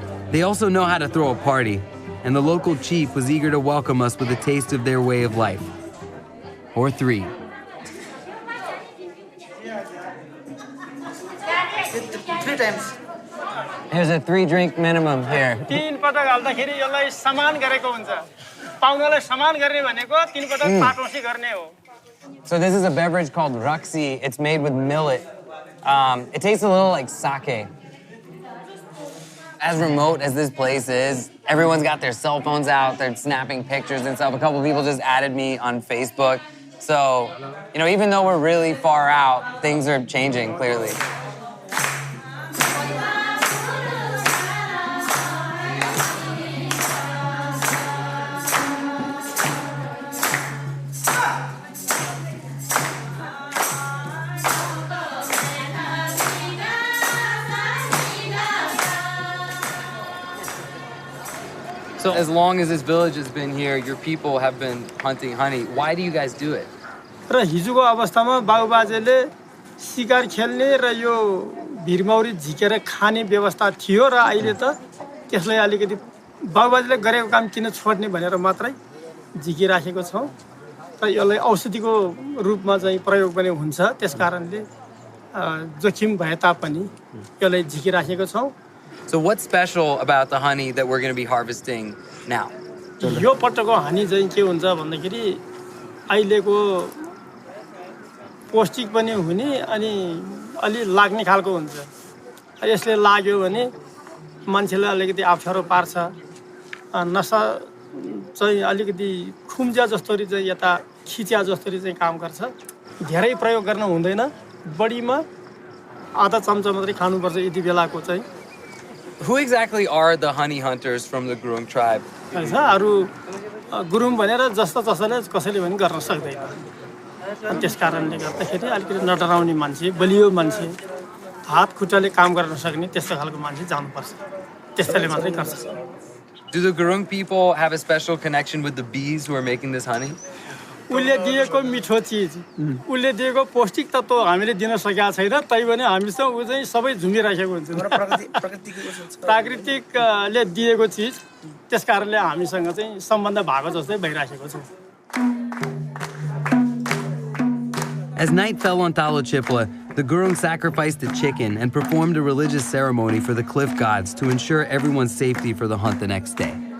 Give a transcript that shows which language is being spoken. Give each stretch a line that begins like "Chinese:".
English: They also know how to throw a party, and the local chief was eager to welcome us with a taste of their way of life. Or 3. Three times. There's a 3-drink minimum here.
Nepali: 3 पटक हाल्दाखेरि यसलाई समान गरेको हुन्छ पाउनालाई समान गर्ने भनेको 3 पटक पाटौसी गर्ने हो
English: So this is a beverage called Raksi. It's made with millet. It tastes a little like sake. As remote as this place is, everyone's got their cell phones out, they're snapping pictures and stuff. A couple people just added me on Facebook. So, you know, even though we're really far out, things are changing clearly. So as long as this village has been here, your people have been hunting honey. Why do you guys do it?
Nepali: र हिजोको अवस्थामा बाबुबाजेले शिकार खेल्ने र यो भिरमौरी झिकेर खाने व्यवस्था थियो र अहिले त त्यसलाई अलिकति बाबुबाजेले गरेको काम किन छोड्ने भनेर मात्रै झिकिराखेको छौं र यसलाई औषधिको रूपमा चाहिँ प्रयोग पनि हुन्छ त्यसकारणले जोखिम भए तापनि यसलाई झिकिराखेको छौं
English: So what's special about the honey that we're going to be harvesting now?
Nepali: यो पटकको हनी चाहिँ के हुन्छ भन्दाखेरि अहिलेको पौष्टिक पनि हुने अनि अलि लाग्ने खालको हुन्छ यसले लाग्यो भने मान्छेलाई अलिकति अप्ठ्यारो पार्छ नसा चाहिँ अलिकति खुम्जा जस्तोरी चाहिँ यता खिच्या जस्तोरी चाहिँ काम गर्छ धेरै प्रयोग गर्न हुँदैन बढीमा आधा चम्चा मात्रै खानुपर्छ यति बेलाको चाहिँ
English: Who exactly are the honey hunters from the Gurung tribe?
Nepali: अरू गुरुङ भनेर जस्तो जसोले कसैले पनि गर्न सक्दैन त्यसकारणले गर्दाखेरि अलिकति नडराउने मान्छे बलियो मान्छे हात खुट्टाले काम गर्न सक्ने त्यस्तो खालको मान्छे जानुपर्छ त्यस्तोले मात्रै गर्छ
English: Do the Gurung people have a special connection with the bees who are making this honey?
Nepali: उसले दिएको मिठो चिज उसले दिएको पौष्टिक तत्त्व हामीले दिन सकेका छैन तैपनि हामीसँग उ चाहिँ सबै झुमिराखेको हुन्छ प्राकृतिकले दिएको चिज त्यसकारणले हामीसँग चाहिँ सम्बन्ध भएको जस्तै भइराखेको छ
English: As night fell on Talochipla, the Gurung sacrificed a chicken and performed a religious ceremony for the cliff gods to ensure everyone's safety for the hunt the next day.